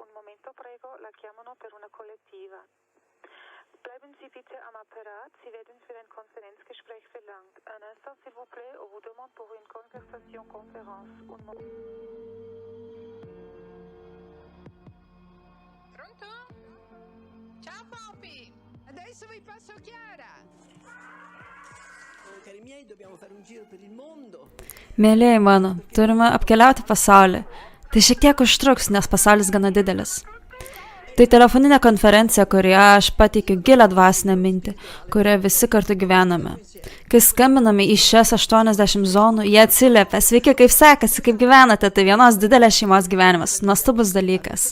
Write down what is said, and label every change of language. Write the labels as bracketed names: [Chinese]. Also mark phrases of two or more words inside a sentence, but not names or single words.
[Italian] momento prego la chiamano per una collettiva. [German] Bleiben Sie bitte am Apparat, Sie werden für ein Konferenzgespräch verlangt. [French] Un instant s'il vous plaît, on vous demande pour une conversation conférence. [Italian] Pronto? Ciao Poppy! Adesso vi passo Chiara! Cari miei, dobbiamo fare un giro per il mondo. [Lithuanian] Mėlyjei mano, turime apkeliauti pasaulį. Tai šiek tiek užtruks, nes pasaulis gana didelis. Tai telefoninė konferencija, kurioje aš pateikiu gilią dvasinę mintį, kurioje visi kartu gyvename. Kai skambiname į šias 80 zonų, jie atsiliepia: sveiki, kaip sekasi, kaip gyvenate, tai vienos didelės šeimos gyvenimas, nuostabus dalykas.